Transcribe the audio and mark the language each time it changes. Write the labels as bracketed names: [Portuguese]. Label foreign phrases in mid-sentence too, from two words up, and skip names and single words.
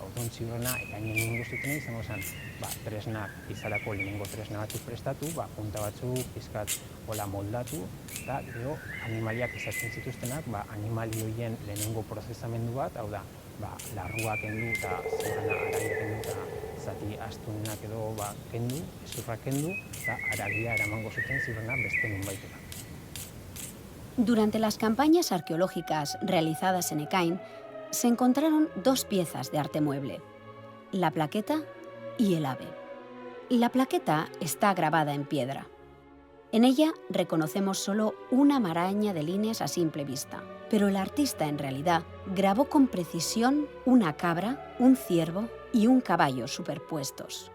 [Basque] Orduan ziurrena Ekainen egingo zutena izango zen tresnak izarako lehenengo tresna batzuk prestatu, punta batzuk pizkat moldatu, eta gero animaliak izatzen zituztenak animali horien lehenengo prozesamendu bat, hau da, larrua kendu eta ziurrena aragia kendu eta zati astunak edo kendu, ezurra kendu, eta aragia eramango zuten ziurrena beste nonbaitera. [Spanish] Durante las campañas arqueológicas realizadas en Ekain, se encontraron dos piezas de arte mueble, la plaqueta y el ave. La plaqueta está grabada en piedra. En ella reconocemos solo una maraña de líneas a simple vista, pero el artista en realidad grabó con precisión una cabra, un ciervo y un caballo superpuestos.